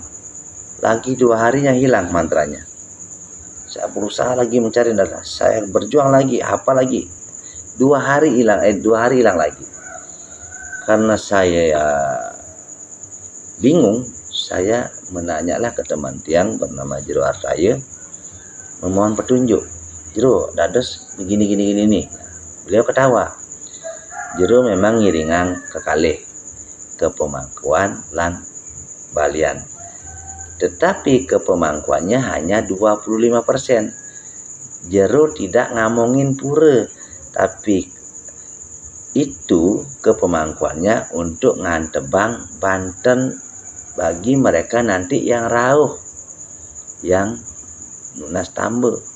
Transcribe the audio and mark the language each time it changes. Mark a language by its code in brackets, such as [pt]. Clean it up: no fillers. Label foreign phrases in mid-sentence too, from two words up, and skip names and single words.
[id] Lagi 2 harinya hilang mantranya. Saya berusaha lagi mencari, saya berjuang lagi, hafal lagi. 2 hari hilang, 2 hari hilang lagi. Karena saya bingung, saya menanyalah ke teman tiang bernama Jero Artaya, memohon petunjuk. Jero, dados begini nih. Beliau ketawa. [ban] Jero memang ngiringan kekalih ke pemangkuan lan balian. [id] Tetapi ke pemangkuannya hanya 25%. Jero tidak ngamongin pura, tapi itu ke pemangkuannya untuk [ban] ngantebang Banten [id] bagi mereka nanti yang rauh, yang lunas tambe.